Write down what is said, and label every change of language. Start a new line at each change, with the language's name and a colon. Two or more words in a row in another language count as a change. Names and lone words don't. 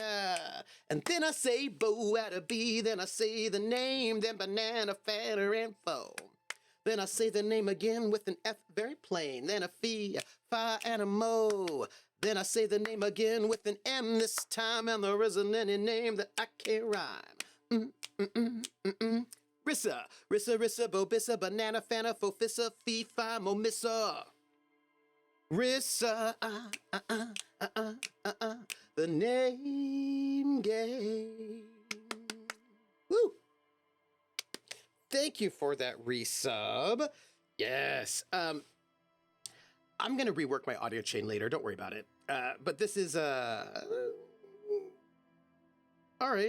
English: And then I say bow at a B. Then I say the name. Then banana, fatter, and foe. Then I say the name again with an F, very plain. Then a fee, fi, and a mo. Then I say the name again with an M this time. And there isn't any name that I can't rhyme. Rissa, bobissa, banana, fana, fofissa, fee, fi, mo, missa. Rissa, the name game. Woo! Thank you for that resub. Yes. I'm gonna rework my audio chain later. Don't worry about it. But this is all right.